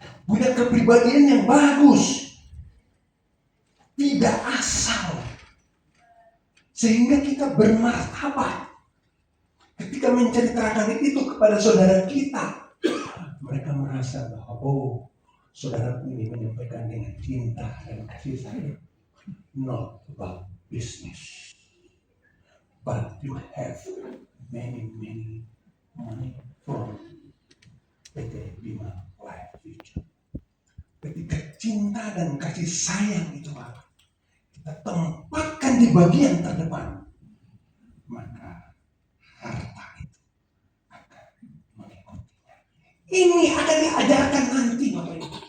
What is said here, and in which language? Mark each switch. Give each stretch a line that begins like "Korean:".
Indonesian: Punya kepribadian yang bagus. Tidak asal. Sehingga kita bermartabat. Ketika menceritakan itu kepada saudara kita, mereka merasa bahwa saudara ini menyampaikan dengan cinta dan kasih sayang.
English: Not about business, but you have many money from PT Bima Life Future.
Indonesian: Ketika cinta dan kasih sayang itu Pak, kita tempatkan di bagian terdepan, maka harta itu akan mengikutinya. Ini akan diajarkan nanti Bapak Ibu.